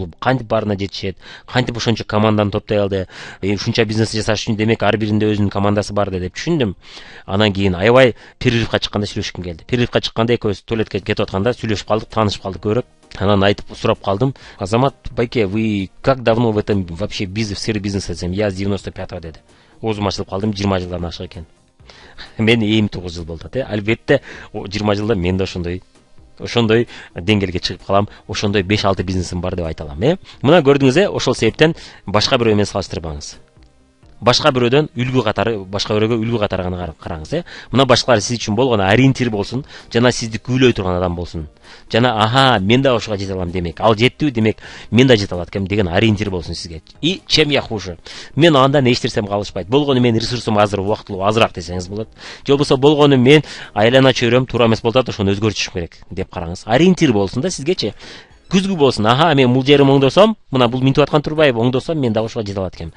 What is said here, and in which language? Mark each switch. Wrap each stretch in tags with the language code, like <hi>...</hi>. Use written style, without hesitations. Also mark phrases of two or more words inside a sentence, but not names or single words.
<ky>Бул кантип барына жетишет, кантип ошончо команданы топтой алды, ушунча бизнес жасаш үчүн демек ар биринде өзүнүн командасы бар деп түшүндүм. Анан кийин аябай перерывка чыкканда сүйлөшкүм келди. Перерывка чыкканда экөөбүз туалетке кетип атканда сүйлөшүп калдык, таанышып калдык көбүрөөк. Анан айтып сурап калдым: Азамат байке,</ky> <ru>вы как давно в этом вообще в сфере бизнеса десем, я с 95-го деди.</ru> <ky>Оозум ачылып калдым, 20 жылдан ашык экен. Мен 29 жыл болду да. Албетте 20 жылда мен да ошондой деңгээлге чыгып калам, ошондой 5-6 бизнесим бар деп айта алам. Мына көрдүңүз, ошол себептен башка бирөө менен салыштырбаңыз. Башка бирөөдөн үлгү катары, башка бирөөгө үлгү катары гана караңыз. Мына башкалар сиз үчүн болгон ориентир болсун, жана сизди күбөлөй турган адам болсун. Жана мен да ошого жете алам демек, ал жеттиби демек, мен да жете алат экенмин деген ориентир болсун сизге.</ky> <ru>И чем я хуже?</ru> <ky>Мен андан эчтерсем калышпайт. Болгону мен ресурсум азыр, убактылуу азыраак десеңиз болот. Же болбосо болгону мен айлана чөйрөм туура эмес болуп атат, ошону өзгөртүшүм керек деп караңыз. Ориентир болсун да сизгечи. Күзгү болсун. Мен бул жерим оңдосом, мына бул Минтип аткан Турбаев оңдосом, мен да ошого жете алат экенмин.</ky>